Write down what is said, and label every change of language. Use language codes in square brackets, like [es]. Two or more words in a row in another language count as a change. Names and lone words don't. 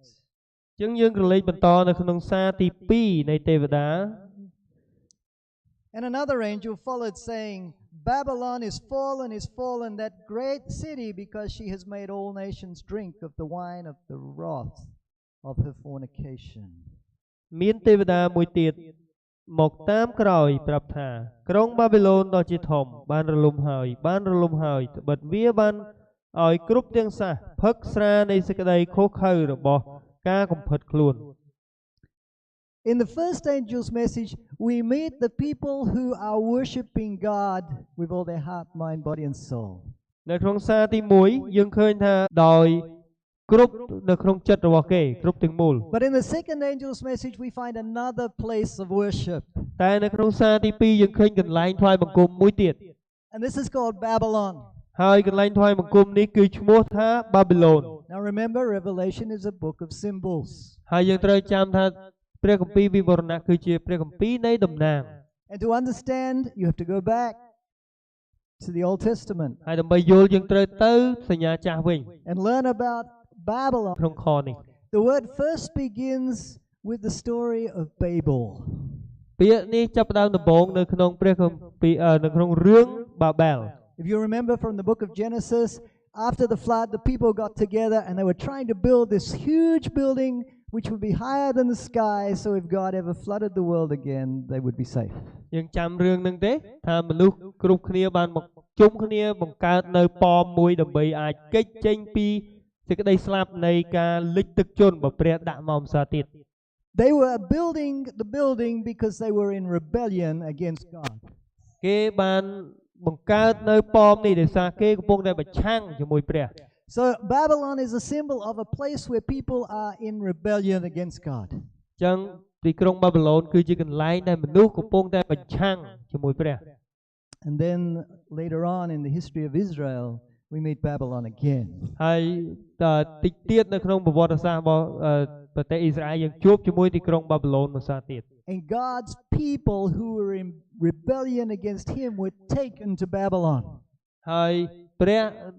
[km] យើងក្រឡេកបន្តនៅក្នុងសារទី2នៃទេវតា [en] And another angel followed, saying, Babylon is fallen, that great city, because she has made all nations drink of the wine of the wrath of her fornication. [km] មានទេវតាមួយទៀតមកតាមក្រោយប្រាប់ថាក្រុងបាប៊ីឡូនដ៏ជាធំបានរលំហើយត្បិតវាបានឲ្យគ្រប់ទាំងសះផឹកស្រានៃសេចក្តីខុសខើរបស់ការកំផិតខ្លួន [en] In the first angel's message, we meet the people who are worshiping God with all their heart, mind, body, and soul. [km] នៅក្នុងសារទី1យើងឃើញថាដោយគ្រប់នៅក្នុងចិត្តរបស់គេគ្រប់ទាំងមូល [en] But in the second angel's message, we find another place of worship. [km] តែនៅក្នុងសារទី2យើងឃើញកន្លែងថ្វាយបង្គំមួយទៀត [en] And this is called Babylon. [km] ហើយកន្លែងថ្វាយបង្គំនេះគឺឈ្មោះថាបាប៊ីឡូន [en] Now remember, Revelation is a book of symbols. [km] ហើយយើងត្រូវចាំថាព្រះគម្ពីរវិវរណៈគឺជាព្រះគម្ពីរនៃតំណាង [en] And to understand, you have to go back to the Old Testament [km] ហើយដើម្បីយល់យើងត្រូវទៅសញ្ញាចាស់វិញ [en] and learn about Babylon. [km] ក្នុងខនេះ [en] The word first begins with the story of Babel. [km] ពាក្យនេះចាប់ផ្ដើមដំបូងនៅក្នុងព្រះគម្ពីរនៅក្នុងរឿងបាបែល [en] If you remember from the book of Genesis, after the flood, the people got together and they were trying to build this huge building which would be higher than the sky, so if God ever flooded the world again, they would be safe. [km] យើងចាំរឿងនឹងទេថាមនុស្សគ្រប់គ្នាបានមកជុំគ្នាបង្កើតនៅប៉មមួយដើម្បីអាចគេចចេញពីសេចក្តីស្លាប់នៃការលិចទឹកជន់បើព្រះដាក់មកម្សិលទៀត [en] They were building the building because they were in rebellion against God. [km] គេបានបង្កើតនៅប៉មនេះដោយសារគេកំពុងតែប្រឆាំងជាមួយព្រះ [en] So Babylon is a symbol of a place where people are in rebellion against God. [km] ចឹងទីក្រុងបាប៊ីឡូនគឺជាកន្លែងដែលមនុស្សកំពុងតែប្រឆាំងជាមួយព្រះ [en] And then later on in the history of Israel, we meet Babylon again. [km] ហើយតិចទៀតនៅក្នុងប្រវត្តិសាស្ត្ររបស់ប្រទេសអ៊ីស្រាអែលយើងជួបជាមួយទីក្រុងបាប៊ីឡូនមួយសារទៀត [en] And God's people who were in rebellion against him were taken to Babylon. [km] ហើយព្រះ